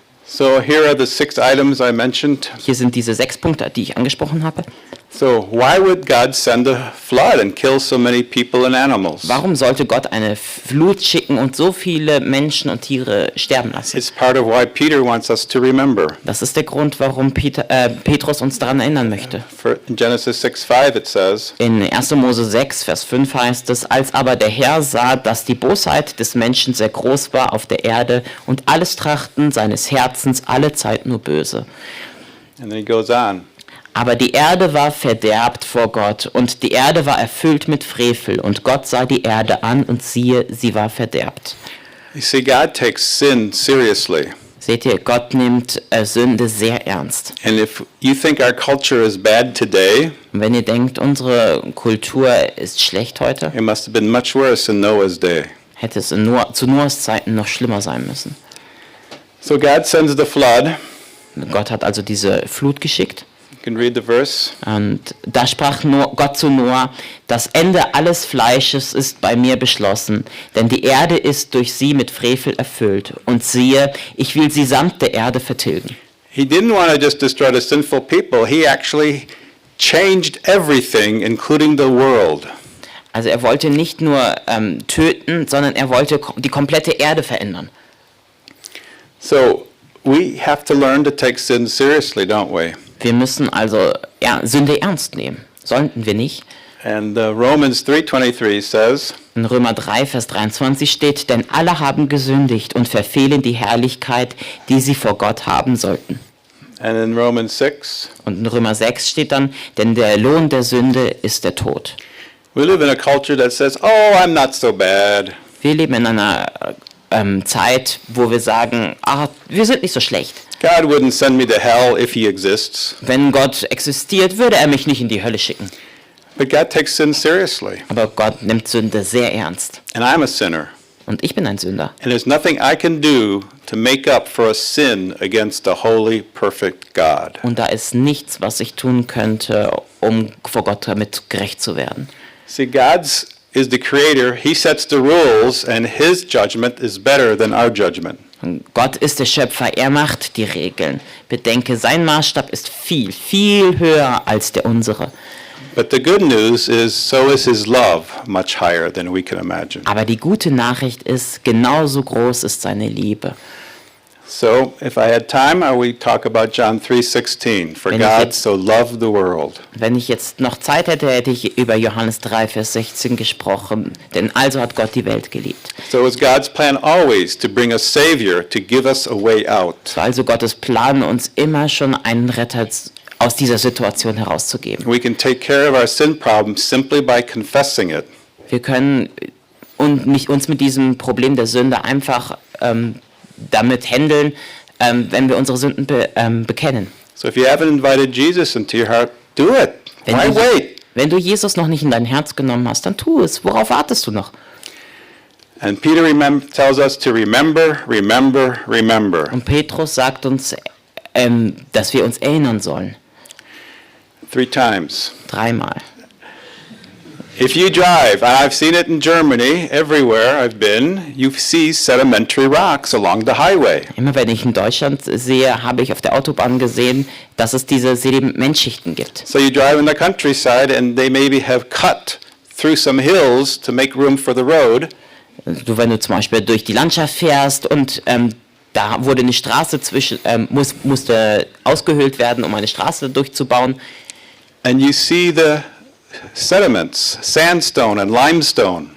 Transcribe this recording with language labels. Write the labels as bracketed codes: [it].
[en] So here are the 6 items I mentioned. [de] Hier sind diese 6 Punkte, die ich angesprochen habe. [en] So why would God send a flood and kill so many people and animals? [de] Warum sollte Gott eine Flut schicken und so viele Menschen und Tiere sterben lassen? [en] It's part of why Peter wants us to remember. [de] Das ist der Grund, warum Petrus uns daran erinnern möchte. [en] In Genesis 6:5 it says, [de] In 1. Mose 6, Vers 5 heißt es, als aber der Herr sah, dass die Bosheit des Menschen sehr groß war auf der Erde und alles Trachten seines Herzens alle Zeit nur böse. [en] and then he goes on. [de] Aber die Erde war verderbt vor Gott, und die Erde war erfüllt mit Frevel, und Gott sah die Erde an, und siehe, sie war verderbt. [en] You see, God takes sin seriously. [de] Seht ihr, Gott nimmt Sünde sehr ernst. [en] And if you think our culture is bad today, [de] Und wenn ihr denkt, unsere Kultur ist schlecht heute, [en] it must have been much worse in Noah's day. [de] hätte es zu Noahs Zeiten noch schlimmer sein müssen. [en] So God sends the flood. [de] Gott hat also diese Flut geschickt. [en] You can read the verse. [de] Und da sprach Gott zu Noah, das Ende alles Fleisches ist bei mir beschlossen, denn die Erde ist durch sie mit Frevel erfüllt. Und siehe, ich will sie samt der Erde vertilgen. [en] He didn't want to just destroy the sinful people. He actually changed everything, including the world. [de] Also er wollte nicht nur töten, sondern er wollte die komplette Erde verändern. [en] So we have to learn to take sin seriously, don't we? [de] Wir müssen also Sünde ernst nehmen. Sollten wir nicht? [en] And Romans 3:23 says, [de] In Römer 3, Vers 23 steht, denn alle haben gesündigt und verfehlen die Herrlichkeit, die sie vor Gott haben sollten. [en] and in Romans 6, [de] Und in Römer 6 steht dann, denn der Lohn der Sünde ist der Tod. [en] we live in a culture that says, oh, I'm not so bad. [de] Wir leben in einer Zeit, wo wir sagen, wir sind nicht so schlecht. [en] God wouldn't send me to hell if he exists. [de] Wenn Gott existiert, würde er mich nicht in die Hölle schicken. [en] But God takes sin seriously. [de] Aber Gott nimmt Sünde sehr ernst. [en] And I'm a sinner. [de] Und ich bin ein Sünder. [en] And there's nothing I can do to make up for a sin against a holy, perfect God. [de] Und da ist nichts, was ich tun könnte, um vor Gott damit gerecht zu werden. [en] See, God's is the creator. He sets the rules, and his judgment is better than our judgment. [de] Und Gott ist der Schöpfer, er macht die Regeln. Bedenke, sein Maßstab ist viel, viel höher als der unsere. [en] But the good news is, so is his love much higher than we can imagine. [de] Aber die gute Nachricht ist, genauso groß ist seine Liebe. [en] So, if I had time, I would talk about John 3:16. For [de] Wenn ich [en] God [de] jetzt- [en] so loved the world. [de] Wenn ich jetzt noch Zeit hätte, hätte ich über Johannes 3, Vers 16 gesprochen. Denn also hat Gott die Welt geliebt. [en] So it's God's plan always to bring a Savior to give us a way out. [de] Es war also Gottes Plan, uns immer schon einen Retter aus dieser Situation herauszugeben. [en] We can take care of our sin problem simply by confessing it. [de] Wir können uns mit diesem Problem der Sünde einfach damit handeln, wenn wir unsere Sünden bekennen. [en] So if you haven't invited Jesus into your heart, do it. Why wait? [de] Wenn du Jesus noch nicht in dein Herz genommen hast, dann tu es. Worauf wartest du noch? [en] And Peter tells us to remember, remember, remember. [de] Und Petrus sagt uns, dass wir uns erinnern sollen. [en] 3 times. [de] 3-mal. [en] If you drive, and I've seen it in Germany, everywhere I've been, you see sedimentary rocks along the highway. [de] Immer wenn ich in Deutschland sehe, habe ich auf der Autobahn gesehen, dass es diese Sedimentschichten gibt. [en] So you drive in the countryside and they maybe have cut through some hills to make room for the road. [de] Wenn du zum Beispiel durch die Landschaft fährst und da wurde eine Straße musste ausgehöhlt werden, um eine Straße durchzubauen. [en] And you see the sediments, sandstone and limestone.